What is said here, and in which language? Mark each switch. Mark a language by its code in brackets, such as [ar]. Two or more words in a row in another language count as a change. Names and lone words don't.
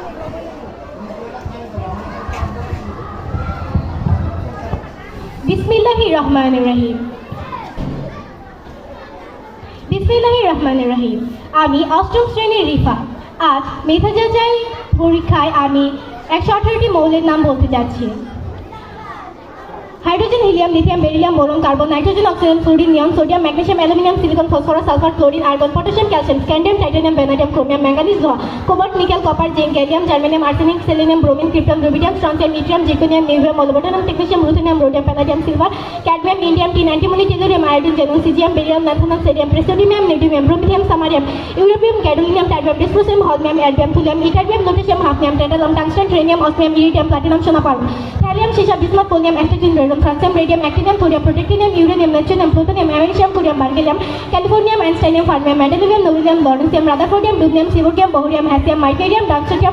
[ar] بسم الله الرحمن الرحيم. بسم الله الرحمن الرحيم. [bn] আমি অষ্টম শ্রেণীর রিফা। আজ মেধা যাচাই পরীক্ষায় আমি 118টি মৌলের নাম বলতে যাচ্ছি। হাইড্রোজেন, হিলিয়াম, লিথিয়াম, বেরিলিয়াম, বোরন, কার্বন, নাইট্রোজেন, অক্সিজেন, ফ্লুরিন, নিয়ন, সোডিয়াম, ম্যাগনেসিয়াম, অ্যালুমিনিয়াম, সিলিকন, ফসফরাস, সালফার, ক্লোরিন, আর্গন, পটাশিয়াম, ক্যালসিয়াম, স্ক্যান্ডিয়াম, টাইটানিয়াম, ভ্যানাডিয়াম, ক্রোমিয়াম, ম্যাঙ্গানিজ, লোহা, কোবাল্ট, নিকেল, কপার, জিঙ্ক, গ্যালিয়াম, জার্মেনিয়াম, আর্সেনিক, সেলেনিয়াম, ব্রোমিন, ক্রিপ্টন, রুবিডিয়াম, স্ট্রনটিয়াম, ইট্রিয়াম, জিরকনিয়াম, নিউক্লিয়াম, মোলিবডেনাম, টেকনিশিয়াম, রুথেনিয়াম, রোডিয়াম, প্যালাডিয়াম, সিলভার, ক্যাডমিয়াম, ইন্ডিয়াম, টিন, অ্যান্টিমনি, টেলুরিয়াম, আয়োডিন, জেনন, সিজিয়াম, বেরিয়াম, ন্যাথনাল, সোডিয়াম, প্রেসোডিয়াম, নেডিয়াম, ব্রোমিনিয়াম, সামারিয়াম, ইউরেপিয়াম, গ্যাডোলিনিয়াম, টাইটানিয়াম, ডিসপ্রোসিয়াম, হলমিয়াম, অ্যাডমিয়াম, থুলিয়াম, ইটারবিয়াম, লুটেশিয়াম, হাফনিয়াম, টেটালাম, টাংস্টেন, ট্রেনিয়াম, অসমিয়াম, ইরিডিয়াম, প্লাটিনাম, সোনা, পারদ, থ্যালিয়াম, সীসা, বিসমাথ, পোলিয়াম, অ্যাস্টেটিন, রেডিয়াম, ফ্রান্সিয়াম, রেডিয়াম, অ্যাক্টিনিয়াম, থোরিয়াম, প্রোটেক্টিনিয়াম, ইউরেনিয়াম, নেপচুনিয়াম, প্লুটোনিয়াম, অ্যামেরিশিয়াম, কুরিয়াম, বার্গেলিয়াম, ক্যালিফোর্নিয়াম, আইনস্টাইনিয়াম, ফার্মিয়াম, মেডেলিয়াম, নোবেলিয়াম, লরেন্সিয়াম, রাদারফোর্ডিয়াম, ডুবনিয়াম, সিবোর্গিয়াম, বহরিয়াম, হ্যাসিয়াম, মাইটেরিয়াম, ডাকসোটিয়াম,